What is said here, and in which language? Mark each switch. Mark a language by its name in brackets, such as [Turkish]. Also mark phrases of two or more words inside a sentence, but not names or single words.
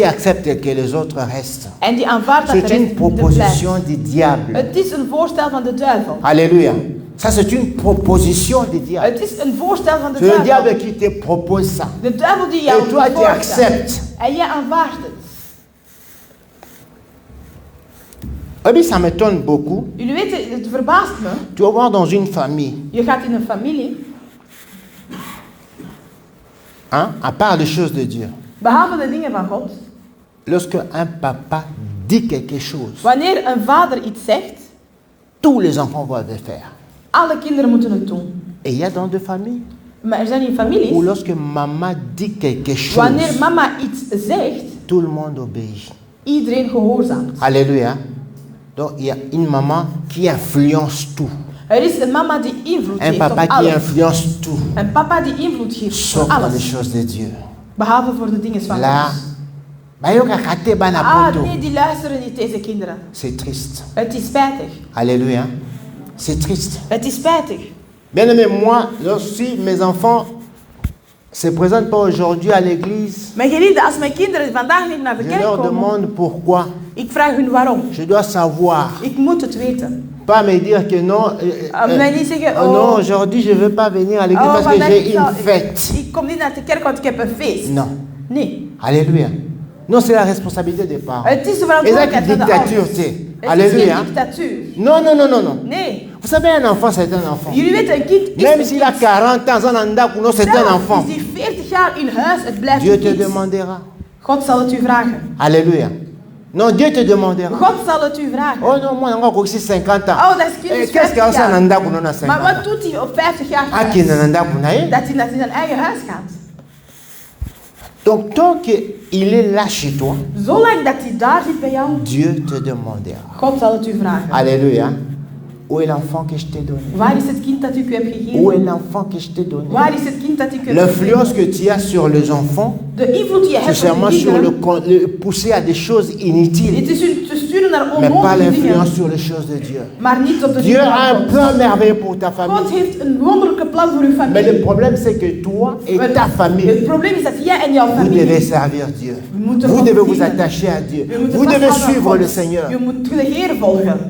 [French] accepte que les autres restent. [Dutch] En die aanvaardt dat de [French] C'est une [Dutch] rest blijft. [French] proposition du diable. [Dutch] Het is een voorstel van de duivel. [French] Alléluia. Ça, c'est une proposition du diable. [Dutch] Het is een voorstel van de [French] C'est le diable [Dutch] duivel. [French] qui te propose ça. [Dutch] De duivel die jou [French] Et toi, tu [Dutch] voorstelt. [French] acceptes. [Dutch] En jij aanvaardt het. [French] Eh bien, ça m'étonne beaucoup. [Dutch] Jullie weten, het verbaast me. [French] Tu vas voir dans une famille, [Dutch] Je gaat in een familie, [French] hein, à part les choses de Dieu, [Dutch] behalve de dingen van God. [French] lorsque un papa dit quelque chose, [Dutch] Wanneer een vader iets zegt, [French] tous les enfants vont le faire. [Dutch] alle kinderen moeten het doen. [French] Et il y a dans des familles [Dutch] Maar er zijn hier [French] où [Dutch] families, [French] lorsque maman dit quelque chose, [Dutch] wanneer mama iets zegt, [French] tout le monde obéit. [Dutch] iedereen gehoorzaamt. [French] Alléluia. Donc il y a une maman qui influence tout. [Dutch] Er is een mama die invloed [French] Un [Dutch] geeft [French] papa [Dutch] op [French] qui [Dutch] alles. [French] influence tout. [Dutch] Een papa die invloed geeft [French] Sauf [Dutch] op [French] dans les [Dutch] alles. [French] choses de Dieu. [Dutch] Behalve voor de dingen van [French] Là, [Dutch] God. Nee, die luisteren niet, deze kinderen. [French] C'est triste. [Dutch] Het is spijtig. [French] Alléluia. C'est triste. [Dutch] Het is spijtig. [French] Bien aimé, moi, si mes enfants se présentent pas aujourd'hui à l'église, [Dutch] Mijn geliefde, als mijn kinderen vandaag niet naar de [French] je [Dutch] kerk [French] leur [Dutch] komen, [French] demande pourquoi. [Dutch] ik vraag hun waarom. [French] Je dois savoir. [Dutch] Ik moet het weten. [French] Pas me dire que non, [Dutch] Mij niet zeggen, [French] non, aujourd'hui je ne veux pas venir à l'église parce que [Dutch] vandaag [French] j'ai une fête. [Dutch] ik kom niet naar de kerk, want ik heb een feest. [French] Non. [Dutch] Nee. [French] Alléluia. Non, c'est la responsabilité des parents. [Dutch] Het is de [French] Et ça, [Dutch] verantwoordelijkheid van de [French] dictature, [Dutch] ouders. [French] c'est. [Dutch] Het is [French] Alléluia. [Dutch] geen dictatuur. [French] Non, non, non, non, non. [Dutch] Nee. [French] Vous savez, un enfant, c'est un enfant. [Dutch] Jullie weten, een kind is [French] Même [Dutch] een [French] s'il a [Dutch] kind. [French] 40 ans, c'est un [Dutch] Zelfs [French] enfant. [Dutch] is die 40 jaar in huis, het blijft [French] Dieu [Dutch] een [French] te [Dutch] kind. [French] demandera. [Dutch] God zal het u vragen. [French] Alléluia. Non, Dieu te demandera. [Dutch] God zal het u vragen. [French] Oh non, moi, encore aussi 50 ans. [Dutch] Oh, dat is kind is [French] Qu'est-ce [Dutch] 50 [French] qu'il y a [Dutch] jaar. [French] en Nanda pour 50 [Dutch] Maar [French] ans? [Dutch] wat doet hij op 50 jaar [French] Ah, [Dutch] thuis? [French] qui est en Nanda pour naïe? [Dutch] Dat hij naar zijn eigen huis gaat. [French] Donc, tant qu'il est là chez toi, [Dutch] Zolang dat hij daar zit bij jou, [French] Dieu te demandera. [Dutch] God zal het u vragen. [French] Alléluia. Où est l'enfant que je t'ai donné? [Dutch] Waar is het kind dat ik u heb [French] Où est [Dutch] gegeven? [French] l'enfant que je t'ai donné? [Dutch] Waar is het kind dat ik u heb [French] L'influence [Dutch] gegeven? [French] que tu as sur les enfants, [Dutch] De invloed die je [French] c'est [Dutch] hebt op [French] seulement [Dutch] de [French] sur [Dutch] kinderen, [French] le pousser à des choses inutiles, [Dutch] het is u te sturen naar [French] mais pas [Dutch] onnodige [French] l'influence [Dutch] dingen, [French] sur les choses de Dieu. [Dutch] maar niet op de [French] Dieu [Dutch] dingen [French] a [Dutch] van [French] un [Dutch] God. [French] plan merveilleux pour ta [Dutch] God [French] famille. [Dutch] heeft een wonderlijke plan voor uw [French] Mais [Dutch] familie. [French] le problème, c'est que toi et ta [Dutch] Het [French] famille, [Dutch] probleem is dat jij en jouw [French] vous devez [Dutch] familie, [French] servir Dieu. [Dutch] moeten [French] Vous [Dutch] God [French] devez vous [Dutch] dienen. [French] attacher à Dieu. [Dutch] Je moet [French] Vous devez [Dutch] vasthouden aan [French] suivre [Dutch] God. [French] le Seigneur. [Dutch] Je moet de Heer volgen.